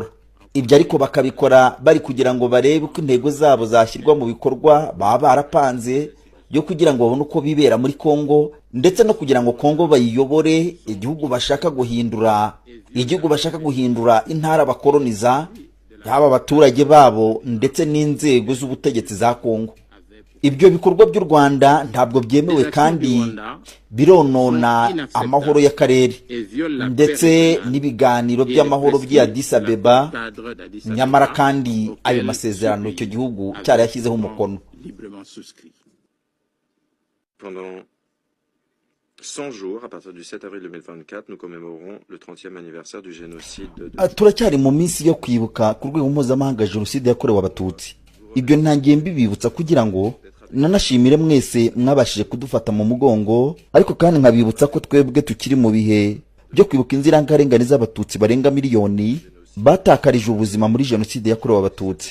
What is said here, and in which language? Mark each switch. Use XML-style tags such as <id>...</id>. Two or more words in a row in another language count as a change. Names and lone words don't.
<rw>Ibyo ariko bakabikora bari kugira ngo barebe uko intego zabo zashyirwa mu bikorwa baba barapanze, yo kugira ngo babone uko bibera muri Kongo, ndetse no kugira ngo Kongo bayiyobore igihugu bashaka guhindura intara bakoloniza, yaba abaturage babo ndetse n'inzego z'ubutegetsi za Kongo. ibyo bikorwa by'u Rwanda ntabwo byemewe kandi bironona amahoro y'akarere ndetse n'ibiganiro by'amahoro by'i Addis Abeba, nyamara kandi ayo masezerano icyo gihugu cyarayashyizeho umukono.</rw> <fr>Pendant 100 jours, à partir du 7 avril 2024, nous commémorons le 30e anniversaire du génocide de...</fr> <rw>Turacyari mu minsi yo kwibuka ku rwego mpuzamahanga jenoside yakorewe abatutsi. Ibyo ntangiye mbibibutsa kugira ngo nanashimire mwese mwabashije kudufata mu mugongo, ariko kandi nkabibutsa ko twebwe tukiri mu bihe byo kwibuka inzirakarengane z'abatutsi barenga miliyoni batakarije ubuzima muri jenoside yakorewe abatutsi.</rw>